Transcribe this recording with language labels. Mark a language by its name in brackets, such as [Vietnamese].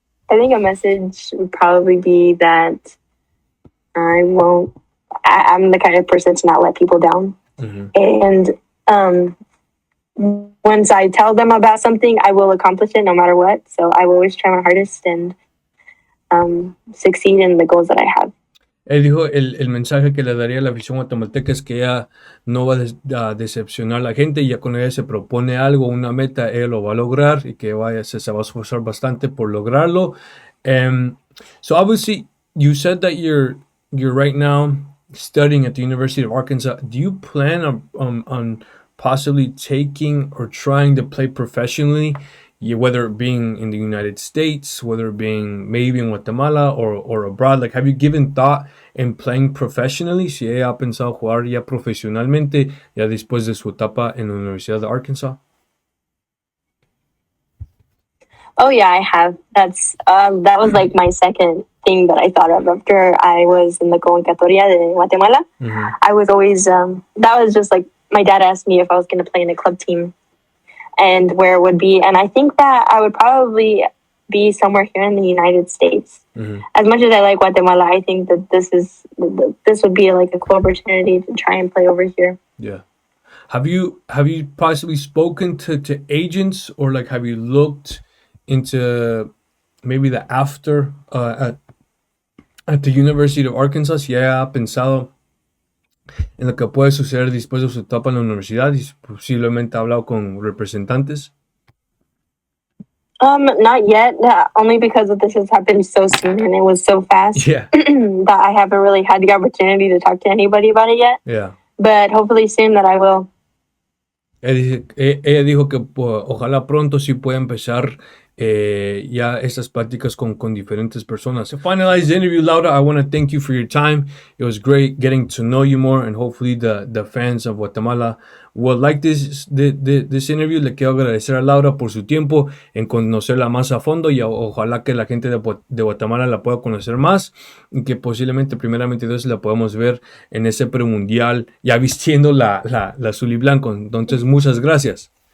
[English] I think a message would probably be that I'm the kind of person to not let people down. And once I tell them about something, I will accomplish it no matter what. So I will always try my hardest and succeed in the goals that I have. [Spanish] Él dijo el mensaje que le daría a la afición guatemalteca es que ella no va a decepcionar a la gente y ya cuando ella se propone algo, una meta, ella lo va a lograr y que se va a esforzar bastante por lograrlo. [English] So obviously, you said that you're right now studying at the University of Arkansas. Do you plan on possibly taking or trying to play professionally, whether it being in the United States, whether it being maybe in Guatemala or abroad? Like, have you given thought in playing professionally? [Spanish] Si ella ha pensado jugar ya profesionalmente, ya después de su etapa en la Universidad de Arkansas. [English] Oh yeah, I have. That was like my second thing that I thought of after I was in the [Spanish] convocatoria de Guatemala. [English] I was always that was just like my dad asked me if I was going to play in a club team and where it would be, and I think that I would probably be somewhere here in the United States. As much as I like Guatemala, I think that this would be like a cool opportunity to try and play over here. Yeah. Have you possibly spoken to agents, or like have you looked into maybe the after at the University of Arkansas? [Spanish] Si ya ha pensado en lo que puede suceder después de su etapa en la universidad y posiblemente ha hablado con representantes. [English] Not yet. Only because this has happened so soon and it was so fast. Yeah. That I haven't really had the opportunity to talk to anybody about it yet. Yeah. But hopefully soon that I will. [Spanish] Ella dijo que ojalá pronto sí pueda empezar ya estas pláticas con diferentes personas. [English] To finalize the interview, Laura, I want to thank you for your time. It was great getting to know you more, and hopefully the fans of Guatemala will like this interview. [Spanish] Le quiero agradecer a Laura por su tiempo en conocerla más a fondo, y ojalá que la gente de Guatemala la pueda conocer más y que posiblemente, primeramente Dios, la podamos ver en ese premundial ya vistiendo la azul y blanco. Entonces, muchas gracias.